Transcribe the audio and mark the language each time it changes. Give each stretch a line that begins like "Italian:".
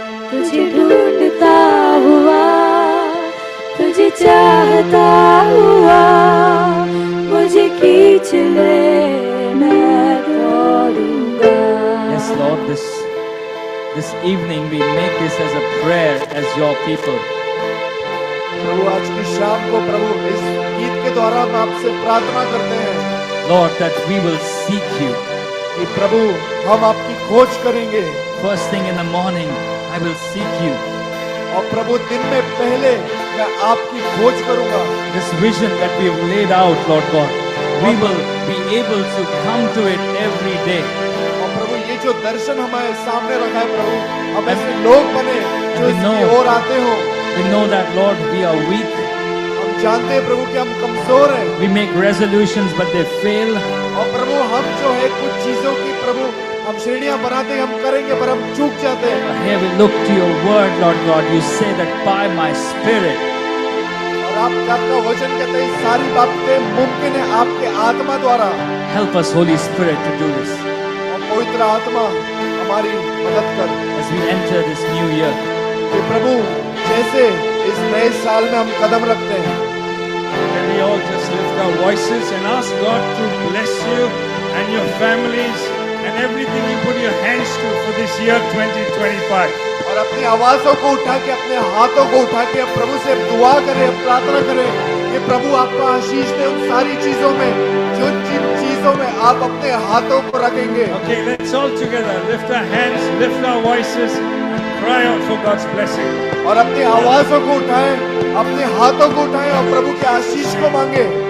Hindi: तुझे ढूंढता हुआ, तुझे चाहता हुआ, मुझे खींच ले, मैं दौड़ूंगा।
English: Yes, Lord, this evening we make this as a prayer as your people.
Hindi: प्रभु आज की शाम को प्रभु इस गीत के द्वारा हम आपसे प्रार्थना करते हैं
English: Lord, that we will seek you.
Hindi: कि प्रभु हम आपकी खोज करेंगे
English: First thing in the morning, I will seek you.
Hindi: और प्रभु दिन में पहले मैं आपकी खोज करूंगा।
English: This vision that we have laid out, Lord God, we will be able to come to it every day.
Hindi: और प्रभु ये जो दर्शन हमारे सामने रखा है प्रभु, हम ऐसे लोग बने जो
English: we
Hindi: इसकी
English: know-
Hindi: ओर आते हो।
English: We know that, Lord, we are weak.
Hindi: हम जानते हैं प्रभु कि हम कमजोर हैं
English: We make resolutions, but they fail.
Hindi: और प्रभु हम जो है कुछ चीजों की प्रभु हम श्रेणियां बनाते हैं, हम करेंगे पर हम चूक जाते हैं।
English: But here we look to your word, Lord God. You say that by my spirit,
Hindi: और आपका वचन कहता है सारी बातें मुमकिन है आपके आत्मा द्वारा।
English: help us, Holy Spirit, to do this
Hindi: और पवित्र आत्मा हमारी मदद कर
English: as we enter this new year.
Hindi: कि प्रभु जैसे इस नए साल में हम कदम रखते हैं,
English: Can we all just lift our voices and ask God to bless you and your families and everything you put your hands to for this year 2025.
Hindi: और अपनी आवाजों को उठा के अपने हाथों को उठा के प्रभु से दुआ करें, प्रार्थना करें कि प्रभु आपका आशीष दे उन सारी चीजों में जो जिन चीजों में आप अपने हाथों को रखेंगे।
English: Okay, let's all together lift our hands, lift our voices and cry out for God's blessing.
Hindi: और अपनी आवाजों को उठाएं, अपने हाथों को उठाएं और प्रभु के आशीष को मांगे।